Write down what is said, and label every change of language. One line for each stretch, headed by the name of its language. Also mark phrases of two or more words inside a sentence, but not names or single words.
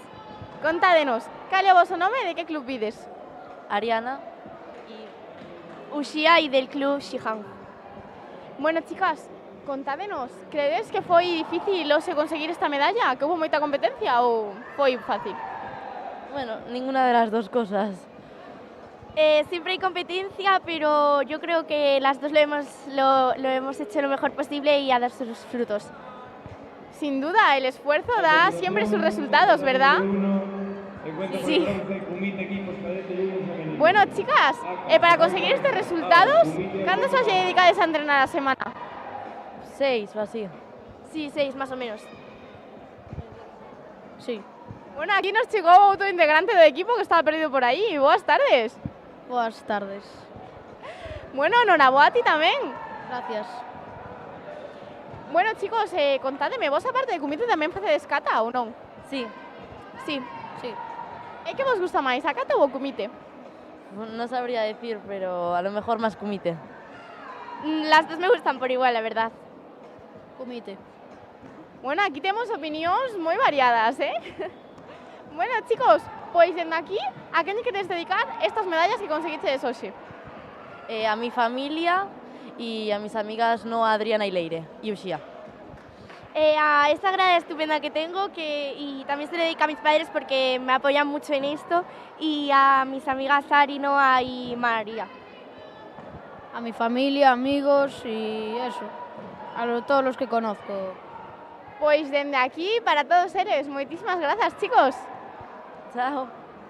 Galician: Contádenos, cal é o voso nome e de que club vides? Ariana. Uxía e del club Shihan. Bueno, chicas, contádenos, credes que foi difícil hoxe conseguir esta medalla? Que hubo moita competencia ou foi fácil?
Spanish: Bueno, ninguna de las dos cosas. Siempre hay competencia, pero yo creo que las dos lo hemos hecho lo mejor posible y a dar sus frutos. Sin duda, el esfuerzo da siempre sus resultados, ¿verdad? Sí. Bueno, chicas, para conseguir estos resultados, ¿cuántos os dedicáis a entrenar a la semana? 6 o así. Sí, 6 más o menos. Sí.
Galician: Bueno, aquí nos chegou outro integrante do equipo que estaba perdido por aí. Boas tardes. Boas tardes. Bueno, noraboa a ti tamén.
Spanish: Gracias.
Galician: Bueno, chicos, contádeme, vos aparte de kumite tamén facedes kata ou non?
Spanish: Sí. Sí. Sí.
Galician: E que vos gusta máis, a kata ou o kumite?
Spanish: No sabría decir, pero a lo mejor más kumite. Las dos me gustan por igual, la verdad. Kumite.
Galician: Bueno, aquí temos opinións moi variadas, Bueno, chicos, pois dende aquí, a quen queres dedicar estas medallas que conseguistedes hoxe?
Spanish: A mi familia y a mis amigas Noa, Adriana y Leire, y Uxía. A esta grada estupenda que tengo y también se le dedica a mis padres porque me apoyan mucho en esto y a mis amigas Sari, Noa y María. A mi familia, amigos y eso, todos los que conozco.
Galician: Pois dende aquí, para todos eles, moitísimas grazas, chicos. Chao.